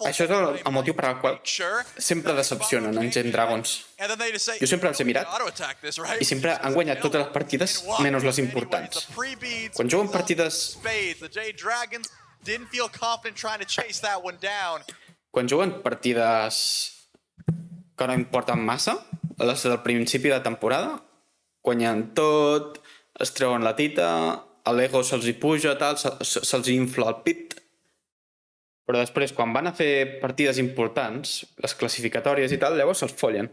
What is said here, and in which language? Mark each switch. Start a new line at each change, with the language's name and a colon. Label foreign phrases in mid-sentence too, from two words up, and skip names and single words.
Catalan: Això és el motiu per al qual
English: sure.
Catalan: sempre decepcionen en Gen Dragons.
English: And then they just say,
Catalan: Jo sempre els he mirat
English: auto-attack this, right?
Catalan: i sempre han guanyat totes les partides menys les importants.
English: The pre-beats,
Catalan: Quan juguen partides...
English: spades, the Jade Dragons didn't feel confident trying to chase that one down.
Catalan: Quan juguen partides que no importen massa, les del principi de temporada, guanyen tot, es treuen la tita, l'ego se'ls hi puja, tal, se'ls infla el pit. Però després, quan van a fer partides importants, les classificatòries i tal, llavors se'ls follen.